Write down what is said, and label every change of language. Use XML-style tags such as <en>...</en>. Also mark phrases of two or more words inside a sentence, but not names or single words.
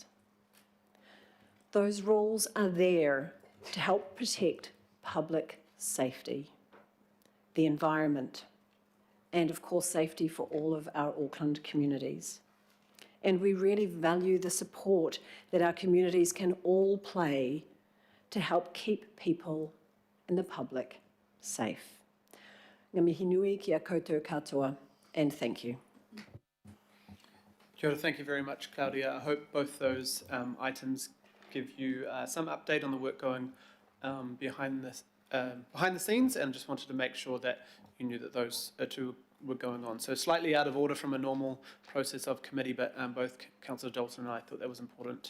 <en>Those rules are there to help protect public safety, the environment, and of course safety for all of our Auckland communities. And we really value the support that our communities can all play to help keep people and the public safe.</en> <mi>Ngā mihi nui ki a koutou katoa,</mi> <en>and thank you.</en> <mi>Kia ora,</mi> <en>thank you very much, Claudia. I hope both those items give you some update on the work going behind the scenes, and just wanted to make sure that you knew that those two were going on. So slightly out of order from a normal process of committee, but both Councillor Dalton and I thought that was important.</en>